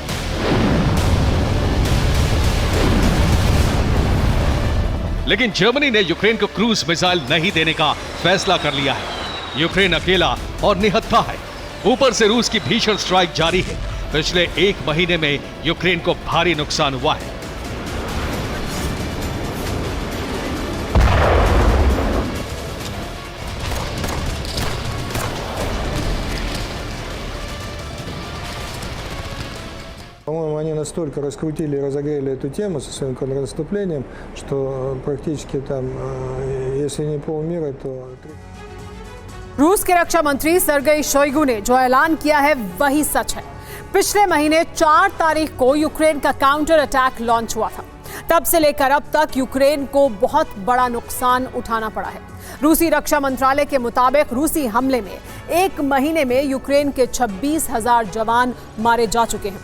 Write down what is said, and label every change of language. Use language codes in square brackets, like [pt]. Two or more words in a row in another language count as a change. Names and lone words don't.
[hi] लेकिन जर्मनी ने यूक्रेन को क्रूज मिसाइल नहीं देने का फैसला कर लिया है। यूक्रेन अकेला और निहत्था है। ऊपर से रूस की भीषण स्ट्राइक जारी है। पिछले 1 महीने में यूक्रेन को भारी नुकसान हुआ है। [ru] По-моему, они настолько раскрутили и разогрели эту тему со своим контрнаступлением, что практически там, если не полмира, то... [hi] रूस के रक्षा मंत्री सर्गेई शोइगु ने जो ऐलान किया है वही सच है। पिछले महीने 4 तारीख को यूक्रेन का काउंटर अटैक लॉन्च हुआ था। तब से लेकर अब तक यूक्रेन को बहुत बड़ा नुकसान उठाना पड़ा है। रूसी रक्षा मंत्रालय के मुताबिक रूसी हमले में 1 महीने में यूक्रेन के 26,000 जवान मारे जा चुके हैं।